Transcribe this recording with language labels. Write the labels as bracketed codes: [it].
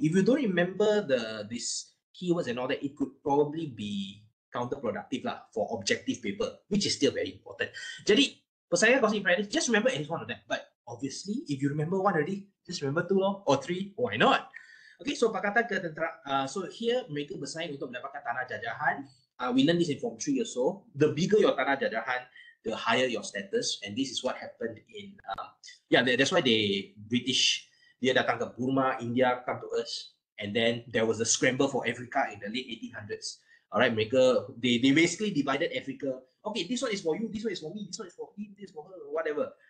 [en] If you don't remember these keywords and all that, it could probably be counterproductive lah for objective paper, which is still very important. [ms] Jadi, persaingan kuasa imperialis, [en] just remember at least 1 of them. But obviously, if you remember 1 already, just remember 2 or 3. Why not? Okay, so Pakatan Ketenteraan. So here, [ms] mereka bersaing untuk mendapatkan tanah jajahan. [en] We learned this in Form 3 or so. The bigger your tanah jajahan, the higher your status. And this is what happened in, that's why British, [ms] dia datang ke [en] Burma, India, come to us. And then there was a scramble for Africa in the late 1800s. Alright, mereka, they basically divided Africa. Okay, this one is for you, this one is for me, this one is for him, this is for her, whatever.